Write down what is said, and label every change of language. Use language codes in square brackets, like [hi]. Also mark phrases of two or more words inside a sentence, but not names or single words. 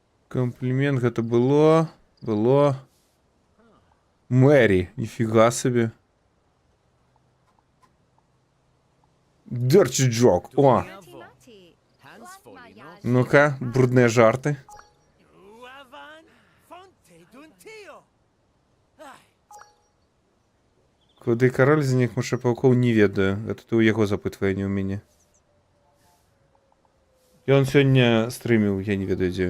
[be] Комплімент гэта было. Мэри, ніфіга собі. [en] Dirty joke. [be] О, ну-ка, брудныя жарты. Куды кароль знік мышапаўкоў, не ведаю. Гэта ты ў яго запытвае, не ў мяне. Ён сёння стрыміў, я не ведаю, дзе ён.